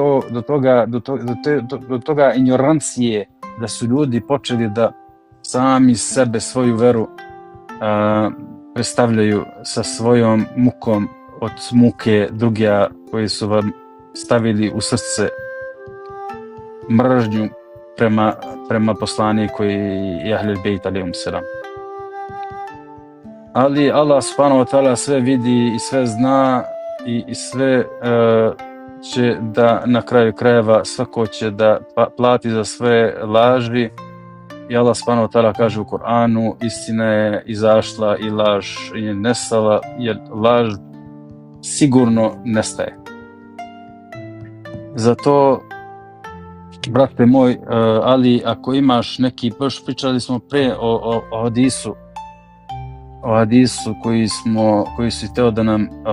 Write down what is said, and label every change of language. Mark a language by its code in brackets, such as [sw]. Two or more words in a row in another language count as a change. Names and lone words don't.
[sr] do toga ignorancije da su ljudi počeli da sami sebe, svoju veru predstavljaju sa svojom mukom od muke drugija koji su vam stavili u srce mržnju prema poslaniku i Ahlul Bejt [ar] عليهم السلام. [sr] Ali Allah [ar] سبحانه وتعالى [sr] sve vidi i sve zna i sve će da na kraju krajeva svako će da plati za sve laži. I Allah [ar] سبحانه وتعالى [sr] kaže u Kur'anu, istina je izašla i laž je nestala, jer laž sigurno nestaje. Zato, brate moj, Ali, ako imaš neki, baš pričali smo pre o hadisu koji si hteo da nam